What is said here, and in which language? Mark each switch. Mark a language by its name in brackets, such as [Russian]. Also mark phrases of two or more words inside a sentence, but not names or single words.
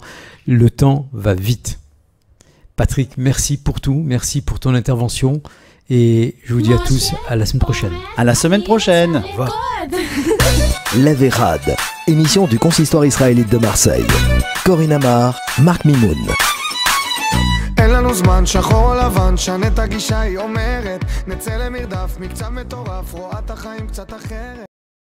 [French] Le temps va vite. Patrick, merci pour tout, merci pour ton intervention, et je vous dis à tous à la semaine prochaine. À la semaine prochaine. Au revoir. La Vérade, émission du consistoire israélite de Marseille. Corinne Amar, Marc Mimoun. [Hebrew] אין לנו זמן שחור או לבן, שנה את הגישה היא אומרת, נצא למרדף מקצת מטורף, רואה את החיים קצת אחרת.